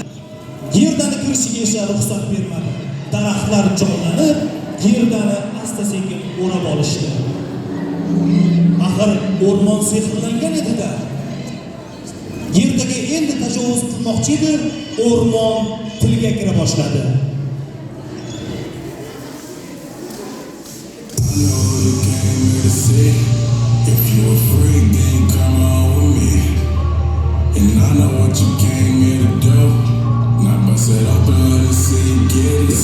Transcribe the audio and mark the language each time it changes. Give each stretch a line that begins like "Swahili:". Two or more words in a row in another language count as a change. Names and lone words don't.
Uzbek: Gerdani kirishiga esa ruxsat bermadi. Daraxtlar jonlanib, Gerdani asta-sekin o'rab olishdi. Axir o'rmon sehrlangan edi-da. Gerdaga endi tajovuz qilmoqchi edi, o'rmon tilga kira boshladi.
English: If you're afraid, then come on with me. And I know what you came here to do. Now bust it up and let us see you get it.